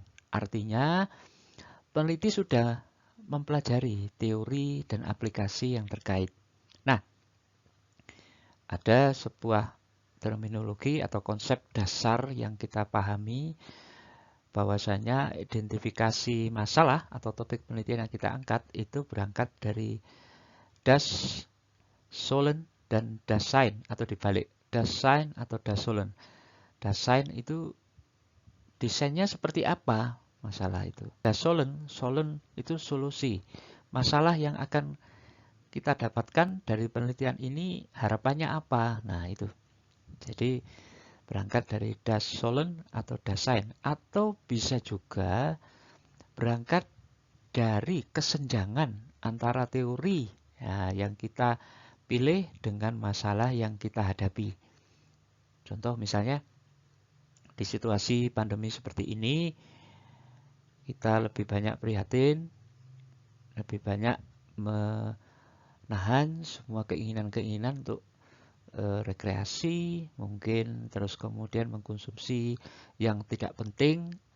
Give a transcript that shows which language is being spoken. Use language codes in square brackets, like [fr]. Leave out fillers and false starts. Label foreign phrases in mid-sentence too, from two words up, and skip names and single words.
[id] Artinya, peneliti sudah mempelajari teori dan aplikasi yang terkait. Nah, ada sebuah terminologi atau konsep dasar yang kita pahami bahwasanya identifikasi masalah atau topik penelitian yang kita angkat itu berangkat dari [de] das Sollen [id] dan [de] das Sein [id] atau dibalik [de] das Sein [id] atau [de] das Sollen. Das Sein [id] itu desainnya seperti apa masalah itu. [de] Das Sollen [id] itu solusi. Masalah yang akan kita dapatkan dari penelitian ini harapannya apa? Nah, itu. Jadi berangkat dari [de] das Sollen [id] atau [de] das Sein, [id] atau bisa juga berangkat dari kesenjangan antara teori ya, yang kita pilih dengan masalah yang kita hadapi. Contoh misalnya di situasi pandemi seperti ini, kita lebih banyak prihatin, lebih banyak menahan semua keinginan-keinginan untuk rekreasi, mungkin terus kemudian mengkonsumsi yang tidak penting.